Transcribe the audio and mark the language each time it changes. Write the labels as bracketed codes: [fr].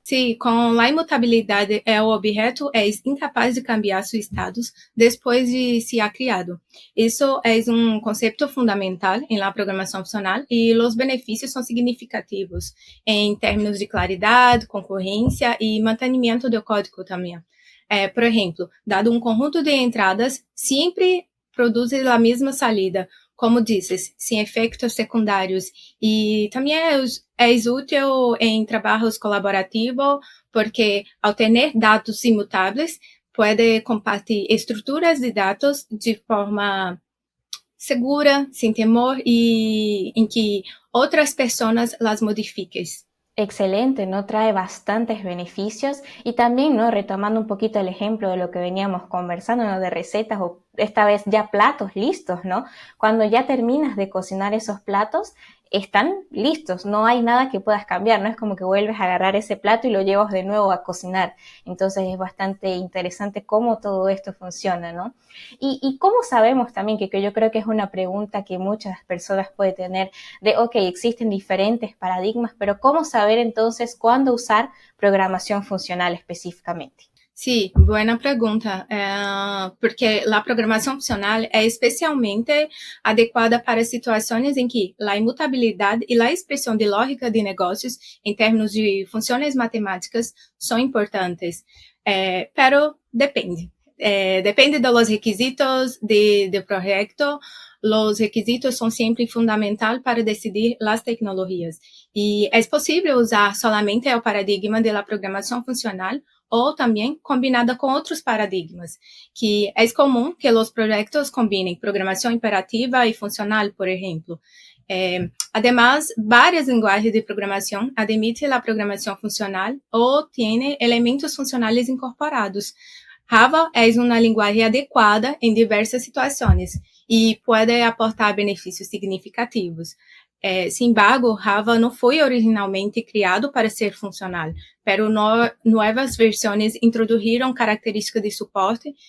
[es] Sí, con la inmutabilidad el objeto es incapaz de cambiar sus estados después de ser creado. Eso es un concepto fundamental en la programación funcional y los beneficios son significativos en términos de claridad, concurrencia y mantenimiento del código también. [pt] Por exemplo, dado um conjunto de entradas, sempre produz a mesma salida, como dizes, sem efeitos secundários. E também é útil em trabalhos colaborativos, porque ao ter dados imutáveis, pode compartilhar estruturas de dados de forma segura, sem temor, e em que outras pessoas as modifiquem. [es] Excelente, ¿no? Trae bastantes beneficios y también, ¿no? Retomando un poquito el ejemplo de lo que veníamos conversando, ¿no? De recetas o esta vez ya platos listos, ¿no? Cuando ya terminas de cocinar esos platos, están listos, no hay nada que puedas cambiar, no es como que vuelves a agarrar ese plato y lo llevas de nuevo a cocinar. Entonces es bastante interesante cómo todo esto funciona, ¿no? Y cómo sabemos también, que yo creo que es una pregunta que muchas personas pueden tener, de, ok, existen diferentes paradigmas, pero ¿cómo saber entonces cuándo usar programación funcional específicamente? [pt] Sí, buena pregunta, porque a programação funcional é especialmente adequada para situações em que a imutabilidade e a expressão de lógica de negócios em termos de funções matemáticas são importantes, [es] pero depende. [pt] Depende dos requisitos do projeto. Os requisitos são sempre fundamentais para decidir as tecnologias. E é possível usar solamente o paradigma da programação funcional ou também combinada com outros paradigmas, que é comum que os projetos combinem programação imperativa e funcional, por exemplo. [es] Además, varias lenguajes de programación admiten la programación funcional o tienen elementos funcionales incorporados. Java es una lenguaje adecuada en diversas situaciones y puede aportar beneficios significativos. Sin embargo, [pt] Java não foi originalmente criado para ser funcional, [es] pero [pt] novas versões introduziram características de suporte.